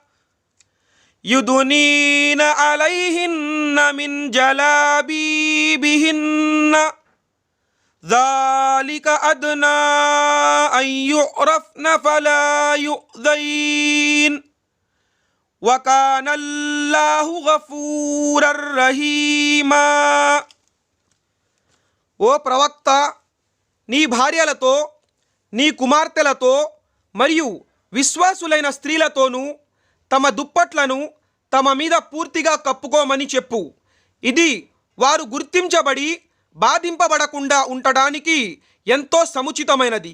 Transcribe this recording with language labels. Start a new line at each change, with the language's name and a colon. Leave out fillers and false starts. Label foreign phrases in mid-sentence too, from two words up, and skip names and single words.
Arabic: يدنين عليهن من جلابيبهن ذلك أدنى أن يعرفن فلا يؤذين وكان الله غفورا رحيما.
Telugu: ఓ ప్రవక్త, నీ భార్యలతో, నీ కుమార్తెలతో మరియు విశ్వాసులైన స్త్రీలతోనూ తమ దుప్పట్లను తమ మీద పూర్తిగా కప్పుకోమని చెప్పు. ఇది వారు గుర్తించబడి బాధింపబడకుండా ఉండడానికి ఎంతో సముచితమైనది.